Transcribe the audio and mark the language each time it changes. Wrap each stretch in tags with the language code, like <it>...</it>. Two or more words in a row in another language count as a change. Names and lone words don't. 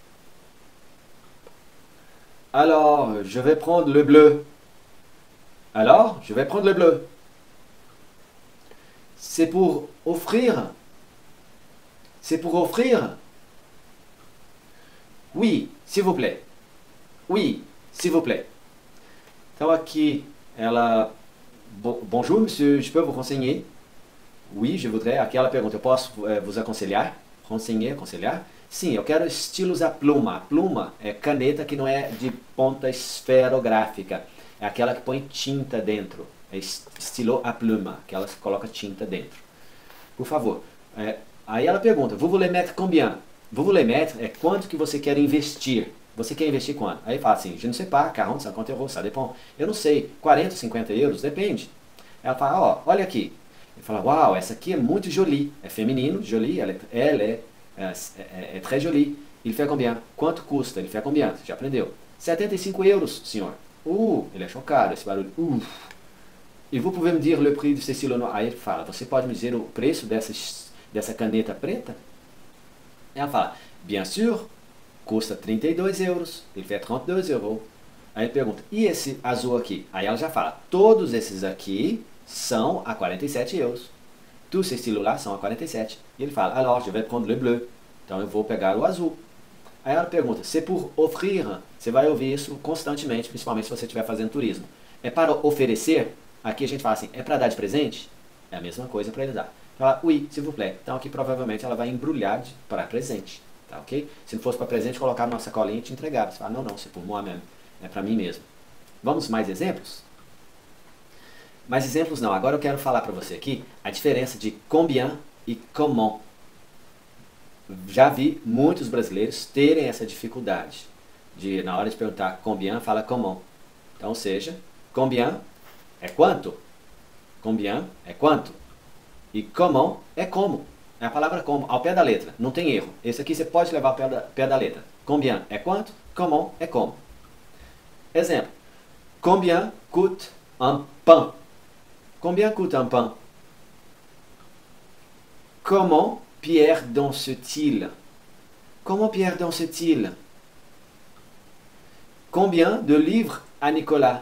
<fr>Alors, je vais prendre le bleu. Alors, je vais prendre le bleu. C'est pour offrir. C'est pour offrir. Oui, s'il vous plaît. Oui, s'il vous plaît.</fr> <pt>Então aqui, ela...</pt> <fr>Bonjour, monsieur, je peux vous renseigner? Oui, je voudrais.</fr> <pt>Aqui ela pergunta, eu posso vos aconselhar? Renseigner, aconselhar? Sim, eu quero estilos a pluma. A pluma é caneta que não é de ponta esferográfica. É aquela que põe tinta dentro. É estilo a pluma, que ela coloca tinta dentro. Por favor. Aí ela pergunta,</pt> <fr>vous voulez mettre combien? Vous voulez mettre</fr> <pt>é quanto que você quer investir. Você quer investir quanto? Aí fala assim,</pt> <fr>je ne sais pas, 40, 50 euros, ça dépend.</fr> <pt>Eu não sei, 40, 50 euros, depende. Ela fala, ó, olha aqui. Ele fala, uau, essa aqui é muito jolie. É feminino,</pt> <fr>jolie,</fr> <pt>ela é</pt> <fr>très jolie. Il fait combien?</fr> <pt>Quanto custa? Ele</pt> <fr>fait combien?</fr> <pt>Você já aprendeu. 75 euros, senhor. Ele é chocado, esse barulho.</pt> <fr>E vous pouvez me dire le prix de ce stylo noir?</fr> <pt>Aí ele fala, você pode me dizer o preço dessa caneta preta? Ela fala,</pt> <fr>bien sûr, custa 32 euros.</fr> <pt>Ele fait 32 euros. Aí ele pergunta, e esse azul aqui? Aí ela já fala, todos esses aqui são a 47 euros.</pt> <fr>Tous ces stylos-là</fr> <pt>são a 47. E ele fala,</pt> <fr>alors, je vais prendre le bleu.</fr> <pt>Então eu vou pegar o azul. Aí ela pergunta,</pt> <fr>c'est pour offrir?</fr> <pt>Você vai ouvir isso constantemente, principalmente se você estiver fazendo turismo. É para oferecer? Aqui a gente fala assim, é para dar de presente? É a mesma coisa para ele dar. Fala,</pt> <fr>oui, s'il vous plaît.</fr> <pt>Então aqui provavelmente ela vai embrulhar para presente. Tá ok? Se não fosse para presente, colocar numa sacolinha e te entregar. Você fala, não, não,</pt> <fr>c'est pour moi</fr> <pt>mesmo. É para mim mesmo. Vamos mais exemplos? Mais exemplos não. Agora eu quero falar para você aqui a diferença de combien e comment. Já vi muitos brasileiros terem essa dificuldade de, na hora de perguntar combien, fala comment. Então, ou seja, combien é quanto. Combien é quanto. E comment é como. É a palavra como, ao pé da letra. Não tem erro. Esse aqui você pode levar ao pé da letra. Combien é quanto. Comment é como. Exemplo.</pt> <fr>Combien coûte un pain? Combien coûte un pain? Comment Pierre danse-t-il? Comment Pierre danse-t-il? Combien de livres à Nicolas?</fr>